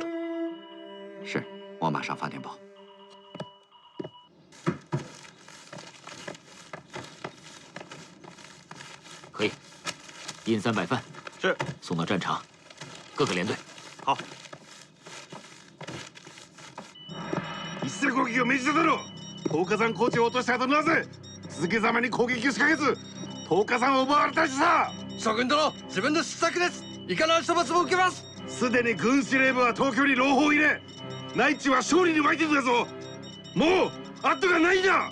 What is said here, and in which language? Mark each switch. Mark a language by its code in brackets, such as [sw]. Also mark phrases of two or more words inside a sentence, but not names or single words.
[zh] 是，我马上发电报。可以，印300份，是送到战场，各个连队。好。 [ja] 一斉攻撃を命じただろう。10日山高地を落とした後なぜ続けざまに攻撃を仕掛けず10日山を奪われたりした。将軍殿、自分の失策です。いかなる処罰も受けます。すでに軍司令部は東京に朗報を入れ、内地は勝利に沸いてるんだぞ。もう後がないんだ。